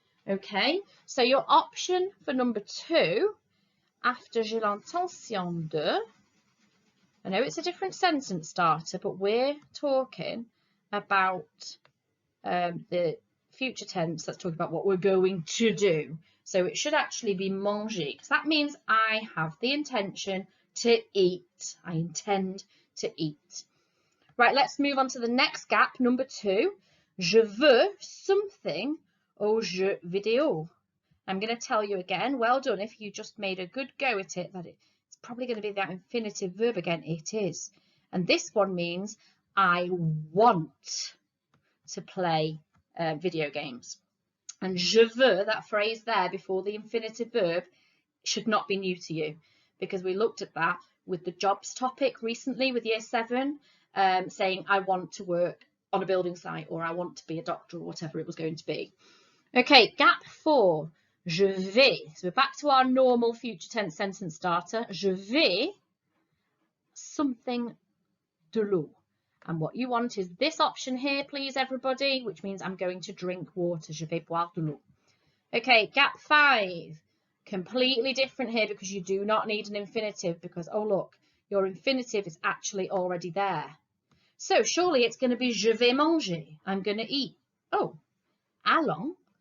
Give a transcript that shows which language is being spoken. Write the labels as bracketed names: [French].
[English] Okay, so your option for number 2, after [French] j'ai l'intention de, [English] I know it's a different sentence starter, but we're talking about the future tense that's talking about what we're going to do. So it should actually be manger, because that means I have the intention to eat. I intend to eat. Right, let's move on to the next gap, number 2. [French] Je veux [English] something [French] au jeu vidéo. [English] I'm going to tell you again, well done if you just made a good go at it, that it's probably going to be that infinitive verb again. It is. And this one means I want to play video games. And je veux, that phrase there before the infinitive verb, should not be new to you, because we looked at that with the jobs topic recently with year 7, saying I want to work on a building site, or I want to be a doctor, or whatever it was going to be. Okay, gap 4, je vais. So we're back to our normal future tense sentence starter. [French] Je vais [English] something [French] de l'eau. [English] And what you want is this option here, please, everybody, which means I'm going to drink water. [French] Je vais boire de l'eau. [English] Okay, gap 5. Completely different here, because you do not need an infinitive, because, oh, look, your infinitive is actually already there. So surely it's going to be [French] je vais manger. [English] I'm going to eat. Oh, allons.